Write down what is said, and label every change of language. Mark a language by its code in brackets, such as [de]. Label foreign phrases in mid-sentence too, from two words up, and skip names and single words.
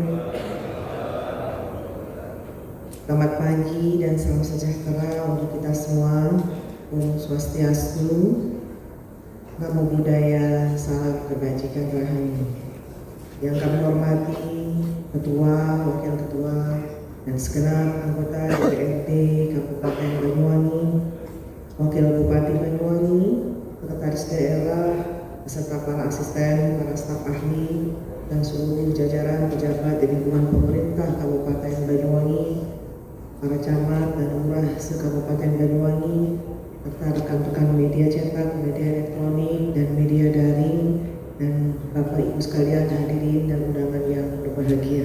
[id] Selamat pagi dan salam sejahtera untuk kita semua. [sa] Om Swastiastu, [pi] Namo Buddhaya, [id] salam kebajikan rahayu. Yang kami hormati Ketua, Wakil Ketua, dan segenap anggota DPRD Kabupaten Banyuwangi, Wakil Bupati Banyuwangi, Sekretaris Daerah, beserta para asisten, para staf ahli, dan seluruh jajaran pejabat di lingkungan pemerintah Kabupaten Banyuwangi, para camat dan lurah se-Kabupaten Banyuwangi, serta rekan-rekan media cetak, media elektronik, dan media daring, dan Bapak Ibu sekalian hadirin dan undangan yang berbahagia.